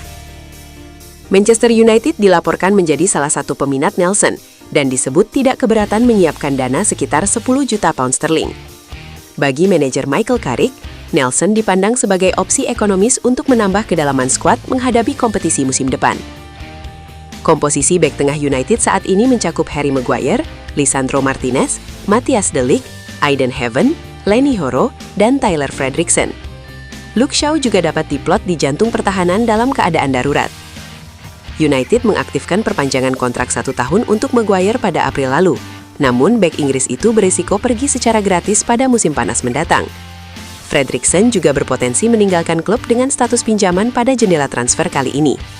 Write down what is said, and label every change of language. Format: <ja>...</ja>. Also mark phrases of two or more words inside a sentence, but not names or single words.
<id>Manchester United dilaporkan menjadi salah satu peminat Nelson, dan disebut tidak keberatan menyiapkan dana sekitar 10 juta pound sterling. Bagi manajer Michael Carrick, Nelson dipandang sebagai opsi ekonomis untuk menambah kedalaman skuad menghadapi kompetisi musim depan. Komposisi bek tengah United saat ini mencakup Harry Maguire, Lisandro Martinez, Matthias de Ligt, Aiden Heaven, Lenny Horo, dan Tyler Fredrickson. Luke Shaw juga dapat diplot di jantung pertahanan dalam keadaan darurat. United mengaktifkan perpanjangan kontrak 1 tahun untuk Maguire pada April lalu. Namun, bek Inggris itu berisiko pergi secara gratis pada musim panas mendatang. Fredrickson juga berpotensi meninggalkan klub dengan status pinjaman pada jendela transfer kali ini.</id>